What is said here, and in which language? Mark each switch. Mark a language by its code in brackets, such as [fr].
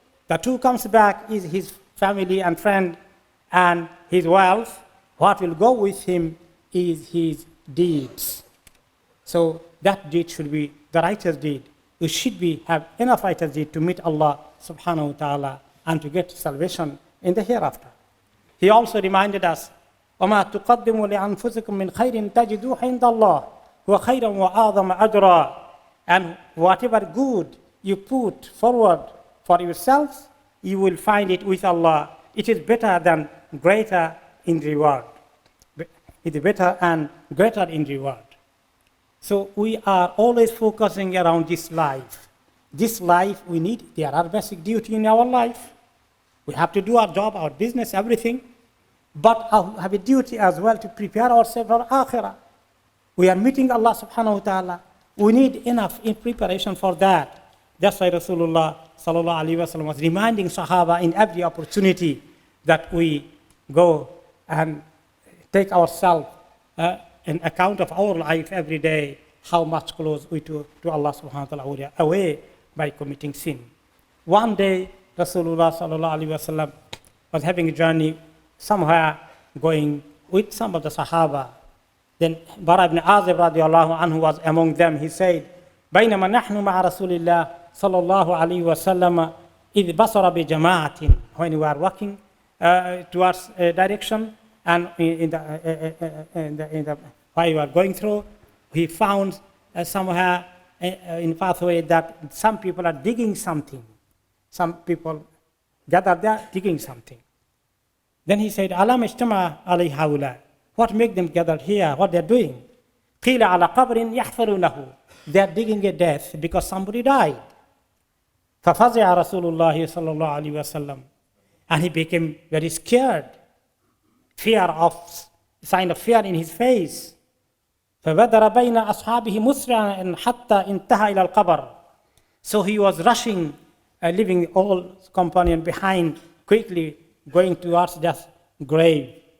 [en] The 2 comes back is his family and friend and his wealth. What will go with him is his deeds. So that deed should be the righteous deed. We should have enough righteous deed to meet Allah subhanahu wa ta'ala and to get salvation in the hereafter. He also reminded us, [ar] وَمَا تُقَدِّمُوا لِأَنفُسِكُم مِّنْ خَيْرٍ تَجِدُوهُ عِندَ اللَّهِ هُوَ خَيْرًا وَأَعْظَمَ أَجْرًا. [en] And whatever good you put forward for yourselves, you will find it with Allah. It is better than greater in reward. It is better and greater in reward. So we are always focusing around this life. This life we need, there are basic duty in our life. We have to do our job, our business, everything. But we have a duty as well to prepare ourselves for akhirah. We are meeting Allah subhanahu wa ta'ala. We need enough in preparation for that. That's why Rasulullah sallallahu alaihi wasallam was reminding Sahaba in every opportunity that we go and take ourselves an account of our life every day, how much close we to Allah subhanahu wa ta'ala we are away by committing sin. One day, Rasulullah sallallahu alaihi wasallam was having a journey somewhere, going with some of the Sahaba. Then Bara ibn Azib radiallahu anhu was among them. He said, [ar] بينما نحن مع رسول الله صلى الله عليه وسلم إذ بصر بجماعة. [en] When we are walking towards a direction, and in the while we are going through, he found somewhere in pathway that some people are digging something. Some people gathered there digging something. Then he said, [ar] Alam ijtama alayhi haula. [en] What make them gathered here? What they're doing? [ar] Qila ala qabrin yahfarunahu. [en] They're digging a death because somebody died. [ar] فَفَزِعَ رَسُولُ اللَّهِ صَلَّى اللَّهُ عَلَيْهِ وَسَلَّمَ. [en] And he became very scared. Sign of fear in his face. [ar] فَبَدَرَ بَيْنَ أَصْحَابِهِ مُسْرِعًا حَتَّى انتهى إلى القبر. [en] So he was rushing, leaving all companion behind, quickly going towards that grave.